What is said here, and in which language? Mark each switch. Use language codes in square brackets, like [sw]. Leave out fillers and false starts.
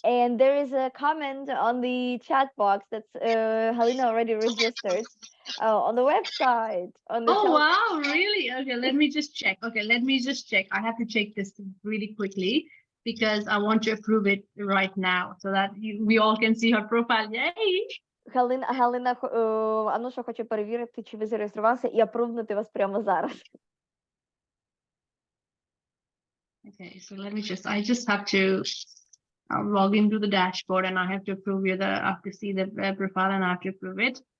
[en] And there is a comment on the chat box that's Halina already registered on the website. Oh, wow, really? Okay, let me just check. I have to check this really quickly because I want to approve it right now so that we all can see her profile. Yay! [uk] Галина, Ануша хоче перевірити, чи ви зареєструвалися, і апрувнути вас прямо зараз. [en] Okay, so I just have to log into the dashboard, and I have to approve you. I have to see the profile and I have to approve it.